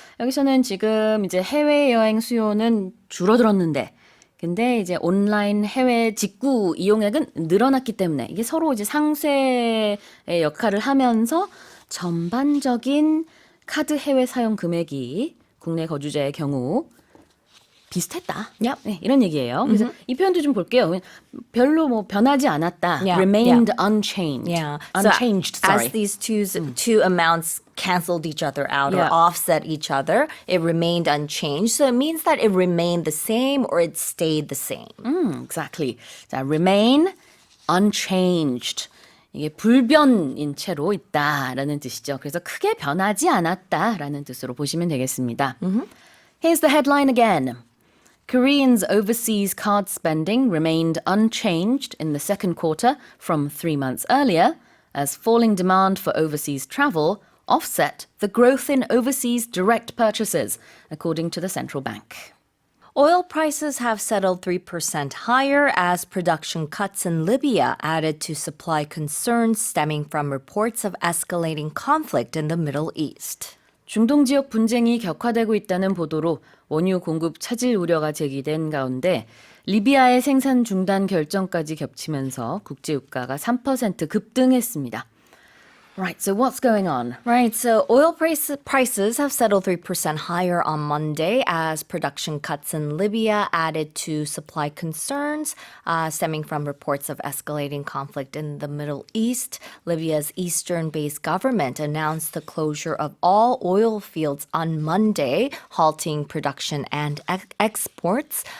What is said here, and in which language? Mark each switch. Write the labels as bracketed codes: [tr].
[ko] 여기서는 지금 이제 해외 여행 수요는 줄어들었는데 근데 이제 온라인 해외 직구 이용액은 늘어났기 때문에 이게 서로 이제 상쇄의 역할을 하면서 전반적인 카드 해외 사용 금액이 국내 거주자의 경우 비슷했다. [en] Yep. [ko] 네, 이런 얘기예요. 그래서 이 표현도 좀 볼게요. 별로 뭐 변하지 않았다. [en] Yeah, Remained unchanged. Yeah. Unchanged, so sorry. as these two amounts canceled each other out Yeah. or offset each other, it remained unchanged. So it means that it remained the same or it stayed the same. Exactly. [ko] 자, [en] remain unchanged. [ko] 이게 불변인 채로 있다라는 뜻이죠. 그래서 크게 변하지 않았다라는 뜻으로 보시면 되겠습니다. [en] Here's the headline again. Koreans' overseas card spending remained unchanged in the second quarter from 3 months earlier, as falling demand for overseas travel offset the growth in overseas direct purchases, according to the central bank. Oil prices have settled 3% higher as production cuts in Libya added to supply concerns stemming from reports of escalating conflict in the Middle East. [ko] 중동 지역 분쟁이 격화되고 있다는 보도로 원유 공급 차질 우려가 제기된 가운데 리비아의 생산 중단 결정까지 겹치면서 국제유가가 3% 급등했습니다. [en] Right, so what's going on? Right, so oil prices have settled 3% higher on Monday as production cuts in Libya added to supply concerns stemming from reports of escalating conflict in the Middle East. Libya's eastern-based government announced the closure of all oil fields on Monday, halting production and exports.